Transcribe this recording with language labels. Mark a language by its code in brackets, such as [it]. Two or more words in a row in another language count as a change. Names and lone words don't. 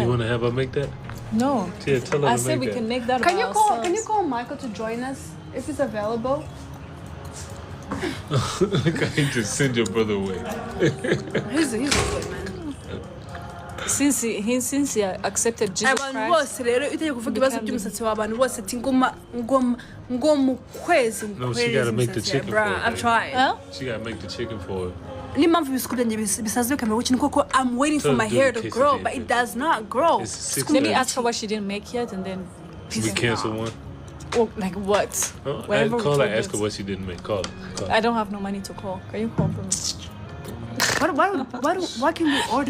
[en] You want to have her make that? No. Yeah, tell her I to said make we that. can make that. Can you call Michael to join us if he's available? I just send your brother away. He's a good man. Since he accepted Jesus [rw] Abantu bose rero iteje kuvuga ibibazo by'umusatsi w'abantu bose ati ngo mu kwezi [en] No, she gotta make the chicken for her. I've tried. Huh? She gotta make the chicken for her. [rw] Ni mpamvu ibisuko byanjye bisaze bikamera gutya ni koko [en] I'm waiting for my hair to grow but it does not grow. Let me ask her what she didn't make yet and then We cancel one? Oh, like what? Call her, ask her what she didn't make. Call her. I don't have no money to call. Can you call for me? What can we order?